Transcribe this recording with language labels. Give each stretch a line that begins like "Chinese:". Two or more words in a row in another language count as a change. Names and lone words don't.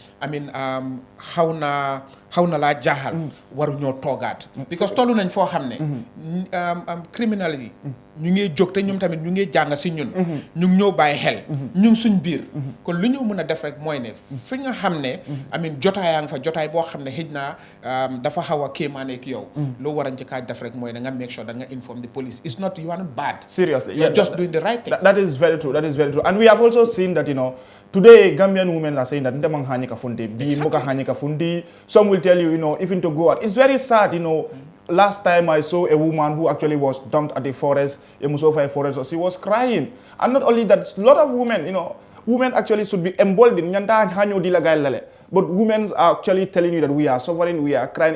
Wolof: xaw na laa jaaxal waru ñoo toogaat because tollu nañ foo xam ne criminels yi ñu ngi jóg te ñoom tamit ñu ngi jàng si ñun ñu ngi ñoo bàyyi xel ñu ngi suñ biir kon lu ñu mën a def rek mooy ne fi nga xam ne jotaayaa nga fa jotaay boo xam ne xëj na dafa xaw a kéemaane ak yow loo war a njëkkaa def rek mooy ne nga
English: make sure that
Wolof: nga
English: inform the police it's not you are not bad seriously you're just doing the right thing. That is very true and we have also seen that today Gambian women are saying that
Mandingo: ndemang hani kafundi bi muka hani kafundi
English: some will tell you even to go out it's very sad last time I saw a woman who actually was dumped at the forest, a Musofa forest, so she was crying. And not only that, a lot of women, women actually should be emboldened. But women are actually telling you that we are suffering, we are crying.